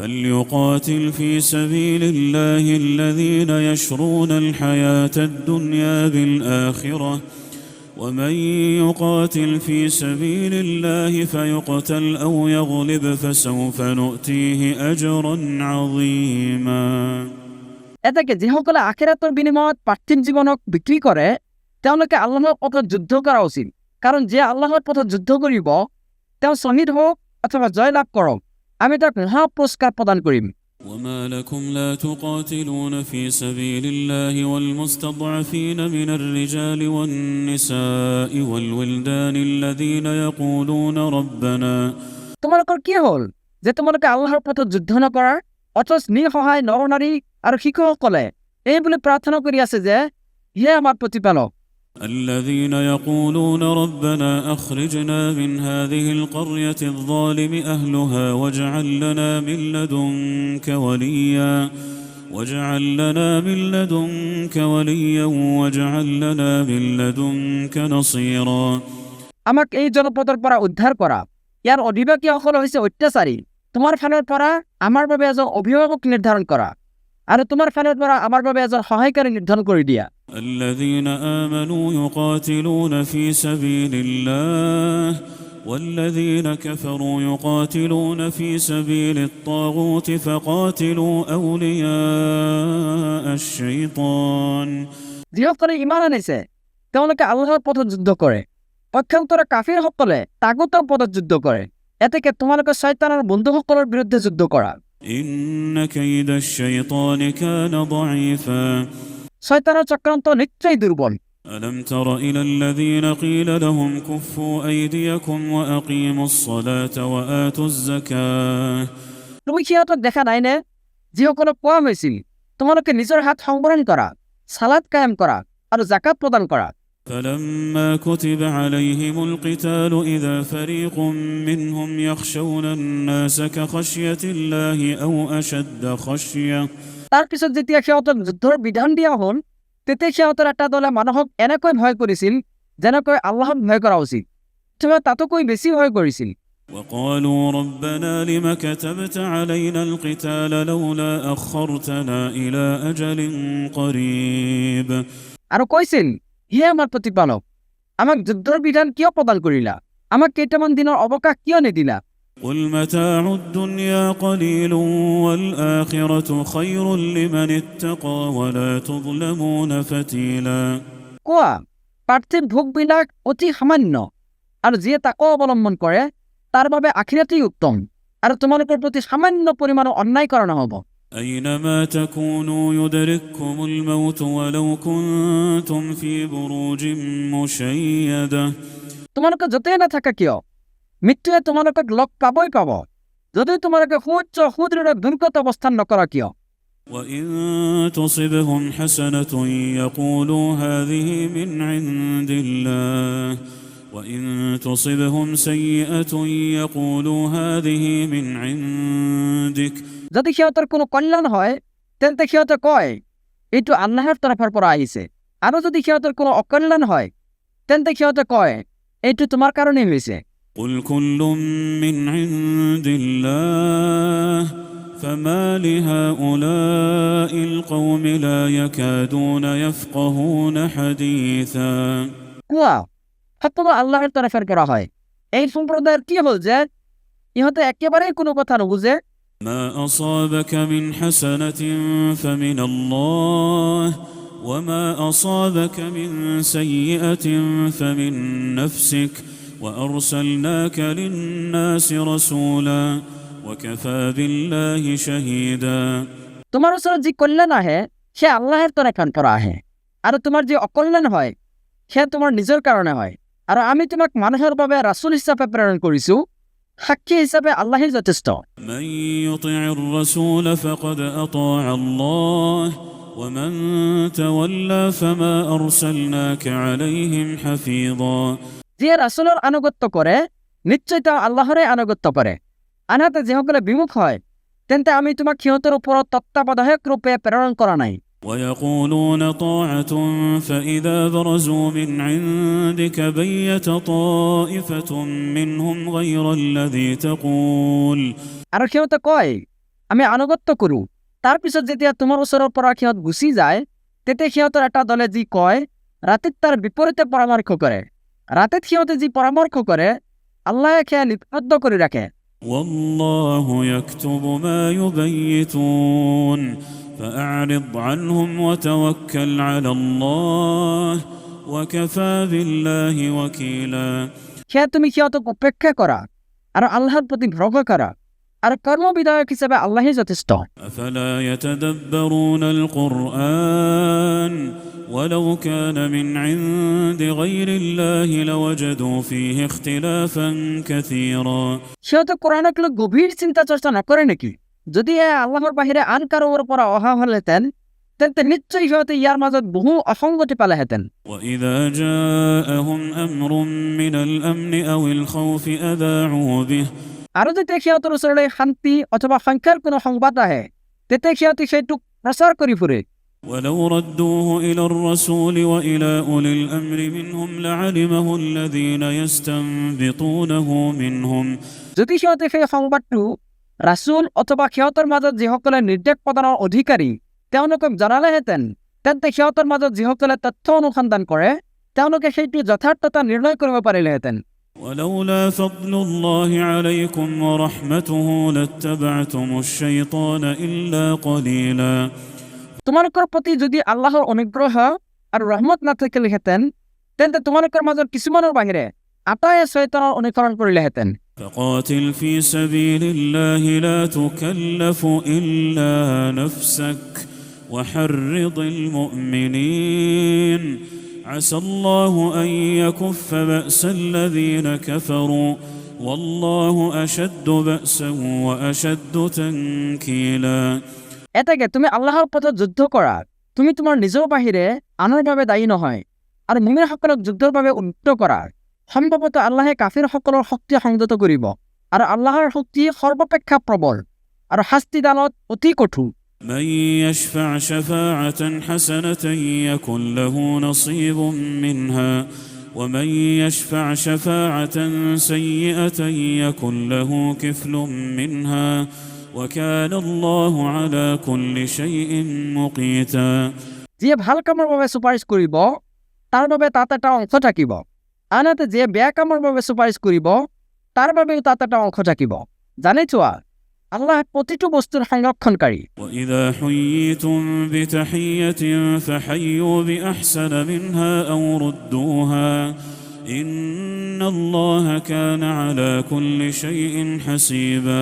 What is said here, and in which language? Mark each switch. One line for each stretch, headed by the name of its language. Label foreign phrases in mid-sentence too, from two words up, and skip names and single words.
Arabic: فليقاتل في سبيل الله الذين يشرون الحياة الدنيا بالآخرة ومن يقاتل في سبيل الله فيقتل أو يغلب فسوف نؤتيه أجرا عظيما.
Assamese: এটাকে যিসকলে আখিৰাতৰ বিনিময়ত পাৰ্থিৱ জীৱনক বিক্ৰী কৰে তেওঁলোকে আল্লাহৰ পথত যুদ্ধ কৰা উচিত, কাৰণ যে আল্লাহৰ পথত যুদ্ধ কৰিব তেওঁ শ্বহীদ হওক অথবা জয়লাভ কৰক, আমি তাক মহা পুৰস্কাৰ প্ৰদান কৰিম।
Arabic: وما لكم لا تقاتلون في سبيل الله والمستضعفين من الرجال والنساء والولدان الذين يقولون ربنا
Assamese: তোমালোকৰ কি হ'ল যে তোমালোকে আল্লাহৰ পথত যুদ্ধ নকৰা, অথচ নিঃসহায় নৰনাৰী আৰু শিশুসকলে এই বুলি প্ৰাৰ্থনা কৰি আছে যে হে আমাৰ প্ৰতিপালক,
Arabic: الذين يقولون ربنا أخرجنا من هذه القرية الظالم أهلها واجعل لنا من لدنك وليا واجعل لنا من لنا من لدنك نصيرا।
Assamese: আমাক এই জনপদৰ পৰা উদ্ধাৰ কৰা, ইয়াৰ অধিবাসীসকল হৈছে অত্যাচাৰী, তোমাৰ ফালৰ পৰা আমাৰ বাবে এজন অভিভাৱক নিৰ্ধাৰণ কৰা আৰু তোমাৰ ফালৰ পৰা আমাৰ বাবে এজন সহায়কাৰী নিৰ্ধাৰণ কৰি দিয়া।
Arabic: الذين آمنوا يقاتلون في سبيل الله والذين كفروا يقاتلون في سبيل الطاغوت فقاتلوا أولياء الشيطان।
Assamese: যিসকলে ইমান আনিছে তেওঁলোকে আল্লাহৰ পথত যুদ্ধ কৰে, পক্ষান্তৰে কাফিৰসকলে তাগুতৰ পথত যুদ্ধ কৰে, এতেকে তোমালোকে শয়তানৰ বন্ধুসকলৰ বিৰুদ্ধে যুদ্ধ কৰা।
Arabic: إن كيد الشيطان كان ضعيفا
Assamese: শয়তানৰ চক্ৰান্ত নিশ্চয় দুৰ্বল।
Arabic: ألم تر إلى الذين قيل لهم كفوا أيديكم وأقيموا الصلاة وآتوا الزكاة
Assamese: তুমি সিহঁতক দেখা নাইনে যিসকলক কোৱা হৈছিল তোমালোকে নিজৰ হাত সংবৰণ কৰা, সালাত কায়েম কৰা আৰু জাকাত প্ৰদান কৰা।
Arabic: فلما كتب عليهم القتال إذا فريق منهم يخشون الناس كخشية الله أو أشد خشية
Assamese: তাৰ পিছত যেতিয়া সিহঁতক যুদ্ধৰ বিধান দিয়া হ'ল তেতিয়া সিহঁতৰ এটা দলে মানুহক এনেকৈ ভয় কৰিছিল যেনেকৈ আল্লাহক ভয় কৰা উচিত, অথবা তাতকৈ বেছি ভয় কৰিছিল।
Arabic: وقالوا ربنا لم كتبت علينا القتال لولا أخرتنا إلى أجل قريب
Assamese: আৰু কৈছিল হে আমাৰ প্ৰতিপালক, আমাক যুদ্ধৰ বিধান কিয় প্ৰদান কৰিলা, আমাক কেইটামান দিনৰ অৱকাশ কিয় নিদিলা।
Arabic: قل متاع الدنيا قليل والآخرة خير لمن اتقى ولا تظلمون فتيلا।
Assamese: কোৱা পাৰ্থিৱ ভোগবিলাক অতি সামান্য আৰু যিয়ে তাকো অৱলম্বন কৰে তাৰ বাবে আখিৰাতেই উত্তম, আৰু তোমালোকৰ প্ৰতি সামান্য পৰিমাণৰ অন্যায় কৰা নহ'ব।
Arabic: أينما تكونوا يدرككم الموت ولو كنتم في بروج مشيدة
Assamese: তোমালোকে য'তেই নাথাকা কিয় মৃত্যুৱে তোমালোকক লগ পাবই পাব, যদি তোমালোকে সুউচ্চ সুদৃঢ় দুৰ্গত অৱস্থান নকৰা কিয়।
Arabic: وإن تصبهم حسنة يقولوا هذه من عند الله وإن تصبهم سيئة يقولوا هذه من عندك
Assamese: যদি সিহঁতৰ কোনো কল্যাণ হয় তেন্তে সিহঁতে কয় এইটো আল্লাহৰ তৰফৰ পৰা আহিছে, আৰু যদি সিহঁতৰ কোনো অকল্যাণ হয় তেন্তে সিহঁতে কয় এইটো তোমাৰ কাৰণেই হৈছে।
Arabic: قل كل من عند الله فما لهؤلاء القوم لا يكادون يفقهون حديثا।
Assamese: কোৱা সকলো আল্লাহৰ তৰফৰ পৰা হয়, এই সম্প্ৰদায়ৰ কি হ'ল যে ইহঁতে একেবাৰে কোনো কথা নুবুজে।
Arabic: ما أصابك من حسنة فمن الله وما أصابك من سيئة فمن نفسك وأرسلناك للناس رسولا وكفى بالله شهيدا।
Assamese: তোমাৰ ওচৰত যি কল্যাণ আহে সে আল্লাহৰ তৰফৰ পৰা আহে, আৰু তোমাৰ যি অকল্যাণ হয় সে তোমাৰ নিজৰ কাৰণে হয়, আৰু আমি তোমাক মানুহৰ বাবে ৰাসূল হিচাপে প্ৰেৰণ কৰিছো, সাক্ষী হিচাপে আল্লাহেই যথেষ্ট।
Arabic: من يطع الرسول فقد أطاع الله ومن تولى فما أرسلناك عليهم حفيظا।
Assamese: যিয়ে ৰাসূলৰ আনুগত্য কৰে নিশ্চয় তেওঁ আল্লাহৰে আনুগত্য কৰে, আনহাতে যিসকলে বিমুখ হয় তেন্তে আমি তোমাক সিহঁতৰ ওপৰত তত্ত্বাৱধায়ক ৰূপে প্ৰেৰণ কৰা নাই।
Arabic: ويقولون طاعة فإذا برزوا من عندك بيت طائفة منهم غير الذي تقول
Assamese: আৰু সিহঁতে কয় আমি আনুগত্য কৰোঁ। তাৰপিছত যেতিয়া তোমাৰ ওচৰৰ পৰা সিহঁত গুচি যায়, তেতিয়া সিহঁতৰ এটা দলে যি কয়, ৰাতিত তাৰ বিপৰীতে পৰামৰ্শ কৰে। ৰাতিত সিহঁতে যি পৰামৰ্শ কৰে, আল্লাহে সেয়া লিপিবদ্ধ কৰি ৰাখে।
Arabic: والله يكتب ما يبيتون فأعرض عنهم وتوكل على الله وكفى بالله وكيلا।
Assamese: সেয়া তুমি সিহঁতক উপেক্ষা কৰা আৰু আল্লাহৰ প্ৰতি ভৰসা কৰা, আৰু কৰ্মবিধায়ক হিচাপে আল্লাহে যথেষ্ট।
Arabic: أفلا يتدبرون القرآن ولو كان من عند غير الله لوجدوا فيه اختلافا كثيرا।
Assamese: সিহঁতে কোরআনক লৈ গভীৰ চিন্তা চৰ্চা নকৰে নেকি? যদি আল্লাহৰ বাহিৰে আন কাৰোবাৰ পৰা অহা হলহেঁতেন, তেন্তে নিশ্চয় সিহঁতে ইয়াৰ মাজত বহু অসংগতি পালেহেঁতেন।
Arabic: وإذا جاءهم أمر من الأمن أو الخوف أذاعوا به।
Assamese: আৰু যেতিয়া সিহঁতৰ ওচৰলৈ শান্তি অথবা সংখ্যাৰ কোনো সংবাদ আহে, তেতিয়া সিহঁতে সেইটোক প্ৰচাৰ কৰি ফুৰে।
Arabic: ولو ردوه إلى الرسول وإلى أولي الأمر منهم لعلمه الذين يستنبطونه منهم।
Assamese: যদি সিহঁতে সেই সংবাদটো ৰাছুল অথবা সিহঁতৰ মাজত যিসকলে নিৰ্দেশ প্ৰদানৰ অধিকাৰী তেওঁলোকক জনালেহেঁতেন, তেন্তে সিহঁতৰ মাজত যিসকলে তথ্য অনুসন্ধান কৰে তেওঁলোকে সেইটো যথাৰ্থতা নিৰ্ণয় কৰিব পাৰিলেহেঁতেন।
Arabic: ولولا فضل الله عليكم ورحمته لاتبعتم الشيطان إلا قليلا।
Assamese: তোমালোকৰ প্ৰতি যদি আল্লাহৰ অনুগ্ৰহ আৰু ৰহমত নাথাকিলেহেঁতেন, তেন্তে তোমালোকৰ মাজত কিছুমানৰ বাহিৰে আটায়ে শয়তানৰ অনুসৰণ কৰিলেহেঁতেন।
Arabic: فقاتل في سبيل الله لا تكلف إلا نفسك وحرض المؤمنين عسى الله أن يكف بأس الذين كفروا والله أشد بأسا وأشد تنكيلا।
Assamese: এটাকে তুমি আল্লাহৰ পথত যুদ্ধ কৰা, তুমি তোমাৰ নিজৰ বাহিৰে আনৰ বাবে দায়ী নহয়, আৰু মুমিনসকলক যুদ্ধৰ বাবে উদ্যত কৰা। সম্ভৱতঃ আল্লাহে কাফিৰসকলৰ শক্তি সংযত কৰিব, আৰু আল্লাহৰ শক্তি সৰ্বাপেক্ষা প্ৰবল, আৰু শাস্তিদানত অতি কঠোৰ।
Arabic: من يشفع شفاعة حسنة يكن له نصيب منها ومن يشفع شفاعة سيئة يكن له كفل منها وكان الله على كل شيء مقيتا।
Assamese: যিয়ে ভাল কামৰ বাবে চুপাৰিশ কৰিব তাৰ বাবে তাত এটা অংশ থাকিব, আনহাতে যিয়ে বেয়া কামৰ বাবে চুপাৰিশ কৰিব তাৰ বাবেও তাত এটা অংশ থাকিব। জানি থোৱা, আল্লাহ প্ৰতিটো বস্তুৰ সংৰক্ষণকাৰী।
Arabic: وإذا حييتم بتحية فحيوا بأحسن منها أو ردوها إن الله كان على كل شيء حسيبا।